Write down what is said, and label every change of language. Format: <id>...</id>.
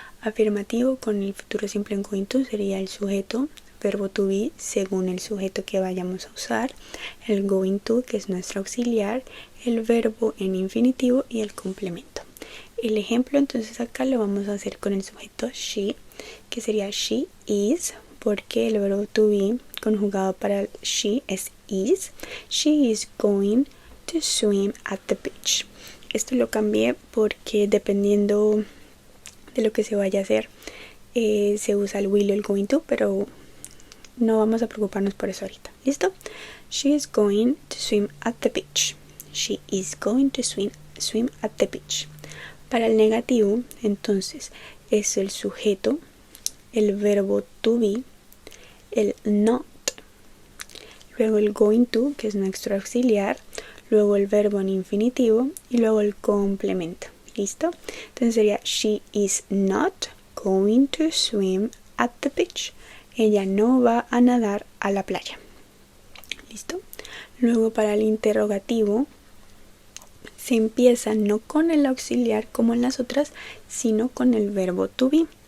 <es>Afirmativo con el futuro simple en going to sería el sujeto, verbo to be según el sujeto que vayamos a usar, el going to que es nuestro auxiliar, el verbo en infinitivo y el complemento. El ejemplo entonces acá lo vamos a hacer con el sujeto she, que sería she is, porque el verbo to be conjugado para el she es is.</es> <en>She is going to swim at the beach.</en> <es>Esto lo cambié porque dependiendo de lo que se vaya a hacer se usa el will o el going to, pero no vamos a preocuparnos por eso ahorita. ¿Listo?</es> <en>She is going to swim at the beach. She is going to swim at the beach.</en> <es>Para el negativo, entonces, es el sujeto, el verbo to be, el not, luego el going to, que es nuestro auxiliar, luego el verbo en infinitivo y luego el complemento. ¿Listo? Entonces sería</es> <en>she is not going to swim at the beach.</en> <es>Ella no va a nadar a la playa. ¿Listo? Luego para el interrogativo se empieza no con el auxiliar como en las otras, sino con el verbo to be.</es>